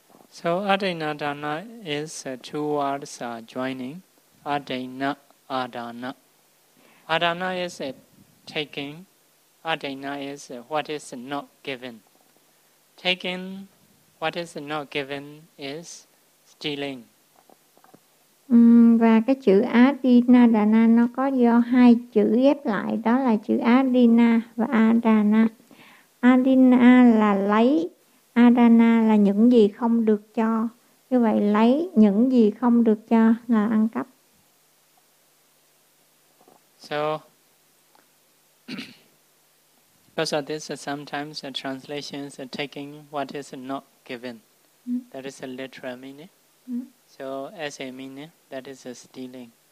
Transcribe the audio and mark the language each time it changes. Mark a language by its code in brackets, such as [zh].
[en] So adina dana is two words joining adina adana. Adana is taking. Adana is what is not given. Taking what is not given is stealing. [vi] Và cái chữ Adina Dana nó có do hai chữ ghép lại, đó là chữ Adina và Adana. Adina là lấy, Adana là những gì không được cho. Như vậy lấy những gì không được cho là ăn cắp. [en] So because of this, sometimes the translations are taking what is not given. That is a literal meaning. So as a meaning, that is a stealing.